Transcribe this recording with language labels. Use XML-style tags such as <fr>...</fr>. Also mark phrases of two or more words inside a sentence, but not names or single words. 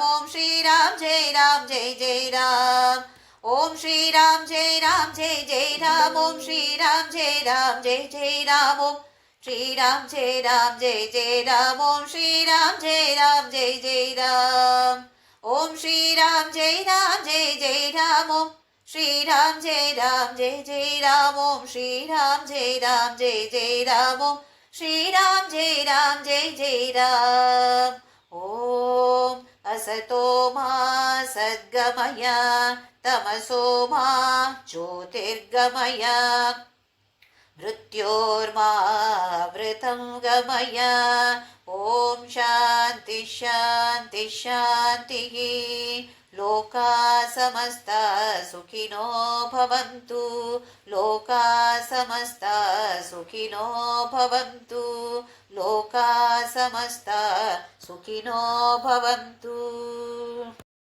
<sa>ఓం శ్రీరామ్ జయ రామ్ జయ జయ రామ్, ఓం శ్రీరామ్ జయ రామ్ జయ జయ రామ్, ఓం శ్రీరామ్ జయ రామ్ జయ జయ రామ్, ఓం శ్రీరామ్ జయ రామ్ జయ జయ రామ్, ఓం శ్రీరామ్ జయ రామ్ జయ జయ రామ్, ఓం శ్రీరామ్ జయ రామ్ జయ జయ రామ్, ఓం శ్రీరామ్ జయ రామ్ జయ జయ రామ్, ఓం శ్రీరామ్ జయ రామ్ జయ జయ రామ్, ఓం శ్రీరామ్ జయ రామ్ జయ జయ రామ్. ఓం असतो मा सद्गमय तमसो मा ज्योतिर्गमय मृत्योर्मावृतं गमय ॐ शान्ति शान्ति शान्तिः लोका समस्ता सुखिनो भवन्तु लोका समस्ता सुखिनो भवन्तु लोका समस्ता सुखिनो भवन्तु।</sa>